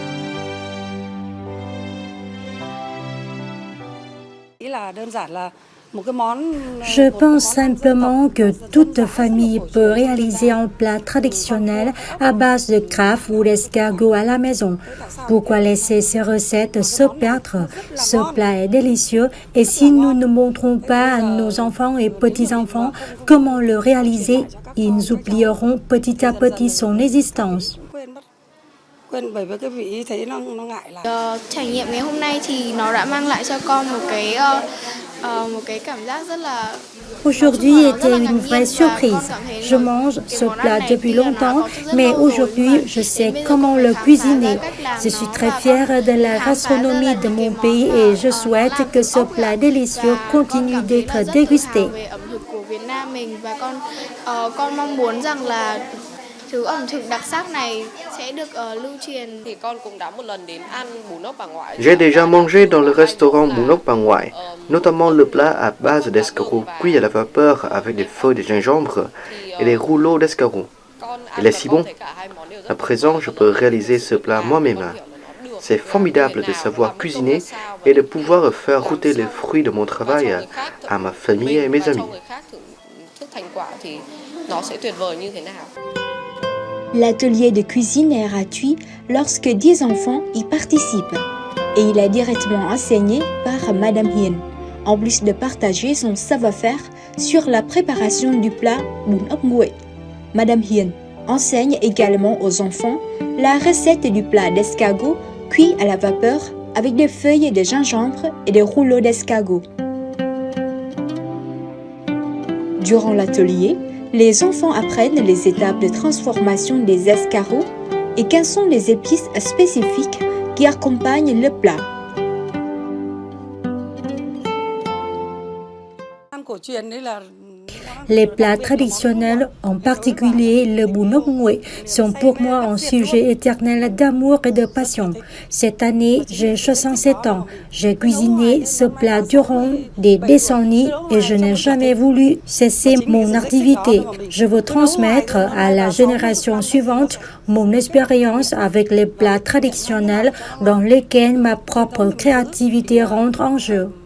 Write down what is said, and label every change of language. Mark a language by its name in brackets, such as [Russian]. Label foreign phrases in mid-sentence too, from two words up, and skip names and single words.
[French] Je pense simplement que toute famille peut réaliser un plat traditionnel à base de crabe ou d'escargot à la maison. Pourquoi laisser ces recettes se perdre? Ce plat est délicieux et si nous ne montrons pas à nos enfants et petits-enfants comment le réaliser, ils oublieront petit à petit son existence. [Vietnamese] Trải nghiệm ngày hôm nay thì nó đã mang lại cho con một cái cảm giác rất là. [French] Aujourd'hui était une vraie surprise. Je mange ce plat depuis longtemps, mais aujourd'hui, je sais comment le cuisiner. Je suis très fière de la gastronomie de mon pays et je souhaite que ce plat délicieux continue d'être dégusté. [Vietnamese] Con mong muốn rằng là thứ ẩm thực đặc sắc này sẽ được lưu truyền. Thì con cũng đã một lần đến ăn bún ốc Bà Ngoại. [French] J'ai déjà mangé dans le restaurant Bún ốc Bà Ngoại, notamment le plat à base d'escargots cuits à la vapeur avec des feuilles de gingembre et des rouleaux d'escargots. Il est si bon. À présent, je peux réaliser ce plat moi-même. C'est formidable de savoir cuisiner et de pouvoir faire goûter les fruits de mon travail à ma famille et mes amis. L'atelier de cuisine est gratuit lorsque 10 enfants y participent et il est directement enseigné par Madame Hiền, en plus de partager son savoir-faire sur la préparation du plat bún ốc nguội. Madame Hiền enseigne également aux enfants la recette du plat d'escargot cuit à la vapeur avec des feuilles de gingembre et des rouleaux d'escargot. Durant l'atelier, les enfants apprennent les étapes de transformation des escargots et quelles sont les épices spécifiques qui accompagnent le plat. Les plats traditionnels, en particulier le bún ốc nguội, sont pour moi un sujet éternel d'amour et de passion. Cette année, j'ai 67 ans. J'ai cuisiné ce plat durant des décennies et je n'ai jamais voulu cesser mon activité. Je veux transmettre à la génération suivante mon expérience avec les plats traditionnels dans lesquels ma propre créativité rentre en jeu.